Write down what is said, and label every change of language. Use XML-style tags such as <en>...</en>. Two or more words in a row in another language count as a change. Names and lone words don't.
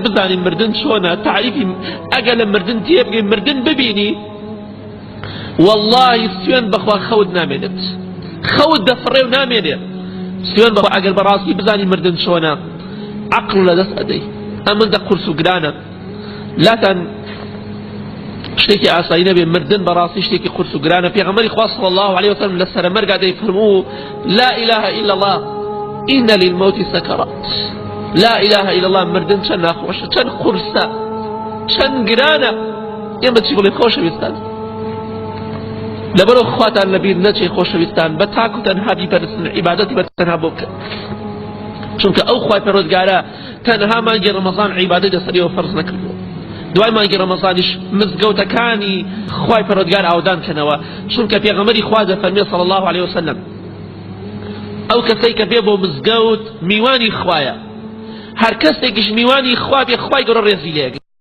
<ckb>بزانی مردن چۆنە تعریفی ئەگەر لە مردن تێبگەی مردن ببینی واللهی سوێن بەخوا خەوت نامێنێت خەوت دەفڕێ و نامێنێت سوێن بەخوا ئەگەر بەڕاستی بزانی مردن چۆنە عەقڵ لەدەست ئەدەی ئەمەندە قورس و گرانە لاتان شتێکی ئاسایی نەبێ مردن بەڕاستی شتێکی قورس و گرانە پێغەمبەری خوا</ckb> <ar>صلی الله عليه وسلم</ar> <ckb>لە سەرمەرگا دەیفەرموو</ckb> <ar>لا إله إلا الله إن للموت سكرات لا إله إلا الله</ar> <ckb>مردن چەند ناخۆشە چەند قورسە چەند گرانە ئێمە چی بڵێ خۆشەویستان لەبەرەوە خواتان لەبیر نەچێ خۆشەویستان بە تاک و تەنها بیپەرستن عیبادەتی بە تەنها بۆ بکەن چونکە ئەو خوای پەروەردگارە تەنها مانگی ڕەمەزان عیبادەت لەسەریەوە فەرز نەکردووە دوای مانگی ڕەمەزانیش مزگەوتەکانی خوای پەروەردگار ئاودان کەنەوە چونکە پێغەمبەری خوا دەفەرمێ</ckb> <ar>صلی الله عليه وسلم</ar> <ckb>ئەو کەسەی کە بێ بۆ مزگەوت میوانی خوایە هەر کەسێکیش میوانی خوا بێ خوای گەورە ڕێزی لێ</ckb>